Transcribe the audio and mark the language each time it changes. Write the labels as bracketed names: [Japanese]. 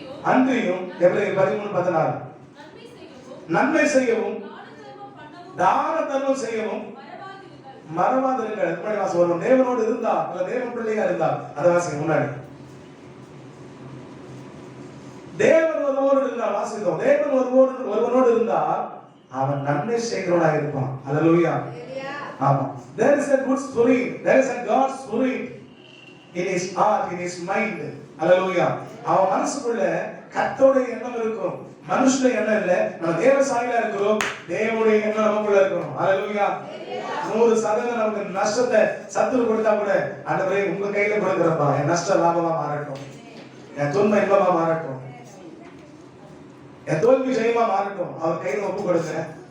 [Tamil] அன்றியும் எபிரேயர் 13:16 நன்மை செய்யவும் தான தர்மம் செய்யவும் மறவாதிருங்கள். முன்னாடி வாசி. ஒருவன் தேவனோடு இருந்தா அல்ல தேவன் பிள்ளையா இருந்தா, அதை வாசிங்க முன்னாடி. தேவன் ஒருவரோடு இருந்தால் வாசிக்கிறோம், தேவன் ஒருவனோடு இருந்தால் அவன் நன்மை செய்கிறவனாக இருப்பான். அல்லேலூயா. ஆமா. [English] There is a good spirit, there is a God spirit in his heart, in his mind. Hallelujah. [Tamil] அவன் மனசுக்குள்ள கர்த்தருடைய எண்ணம் இருக்கும், மனுஷனுடைய எண்ணம் இல்ல. நம்ம தேவ சாயலா இருக்கிறோம், தேவனுடைய எண்ணம் நமக்குள்ள இருக்கணும். Hallelujah. 100% நமக்கு நஷ்டத்தை சத்துரு கொடுத்தா கூட ஆண்டவரே உங்க கையில கொடுக்கிறப்பா, என் நஷ்ட லாபமா மாறட்டும், என் துன்பம் இன்பமா மாறட்டும், என் தோல்வி ஜெயமா மாறட்டும். அவர் கையில ஒப்பு கொடுங்க.